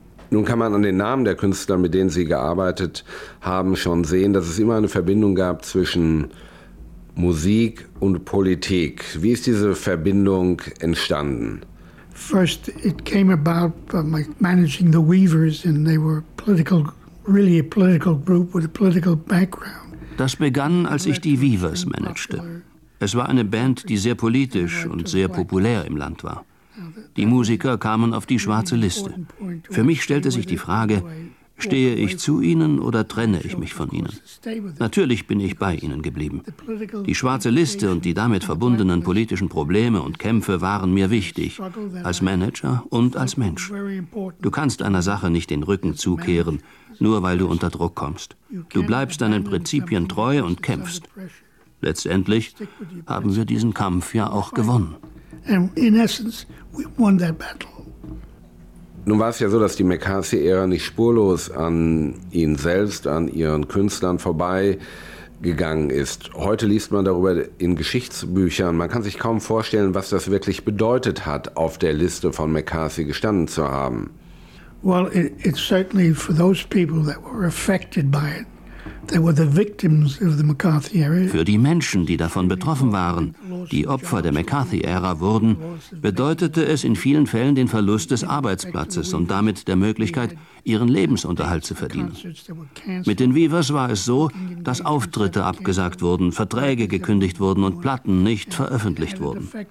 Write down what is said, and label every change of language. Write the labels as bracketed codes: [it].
[de] Nun kann man an den Namen der Künstler, mit denen Sie gearbeitet haben, schon sehen, dass es immer eine Verbindung gab zwischen Musik und Politik. Wie ist diese Verbindung entstanden? [en] First, it came about by managing the Weavers, and they were political, really a political group with a political background. [de] Das begann, als ich die Weavers managte. Es war eine Band, die sehr politisch und sehr populär im Land war. Die Musiker kamen auf die schwarze Liste. Für mich stellte sich die Frage, stehe ich zu ihnen oder trenne ich mich von ihnen? Natürlich bin ich bei ihnen geblieben. Die schwarze Liste und die damit verbundenen politischen Probleme und Kämpfe waren mir wichtig, als Manager und als Mensch. Du kannst einer Sache nicht den Rücken zukehren, nur weil du unter Druck kommst. Du bleibst deinen Prinzipien treu und kämpfst. Letztendlich haben wir diesen Kampf ja auch gewonnen. [en] In essence, we won that battle. [de] Nun war es ja so, dass die McCarthy-Ära nicht spurlos an ihnen selbst, an ihren Künstlern vorbeigegangen ist. Heute liest man darüber in Geschichtsbüchern. Man kann sich kaum vorstellen, was das wirklich bedeutet hat, auf der Liste von McCarthy gestanden zu haben. [en] Well, it's certainly for those people that were affected by it. They were the victims of the McCarthy era. [de] Für die Menschen, die davon betroffen waren, die Opfer der McCarthy-Ära wurden, bedeutete es in vielen Fällen den Verlust des Arbeitsplatzes und damit der Möglichkeit, ihren Lebensunterhalt zu verdienen. Mit den Weavers war es so, dass Auftritte abgesagt wurden, Verträge gekündigt wurden und Platten nicht veröffentlicht wurden.